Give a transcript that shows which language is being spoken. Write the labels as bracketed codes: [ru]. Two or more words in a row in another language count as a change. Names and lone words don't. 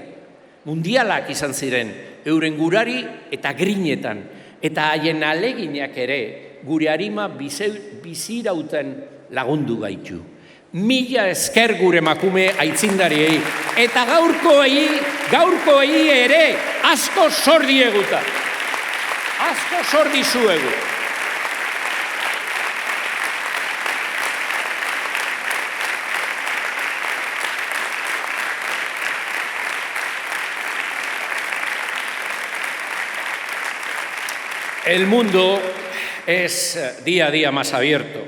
[eu] Mundialak izan ziren, euren gurari eta grinetan, eta haien aleginak ere gure arima bizirauten lagundu gaitu. 1000 esker gure emakume aitzindariei, eta gaurkoei ere asko zor dieguta. Asko zor dizuegu. [es] El mundo es día a día más abierto.